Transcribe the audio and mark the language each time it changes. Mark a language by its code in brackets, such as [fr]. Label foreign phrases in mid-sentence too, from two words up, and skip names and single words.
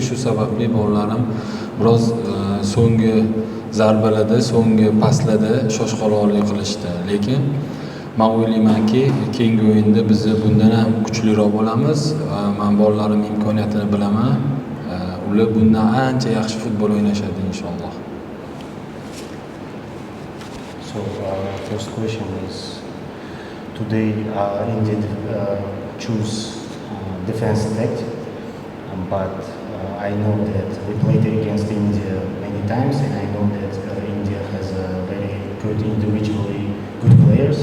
[uz] Shu sababli bolalarim biroz so'nggi zarbalarda, so'nggi paslarda shoshqaloqlik qilishdi. Lekin men o'ylaymanki, keyingi o'yinda biz bundan ham kuchliroq bo'lamiz. Men bolalarim imkoniyatini bilaman. Ular bundan ancha yaxshi futbol o'ynashadi inshaalloh. [en] So first question is today India choose defense tactic, but I know that we played against India many times, and I know that India has very good individually good players.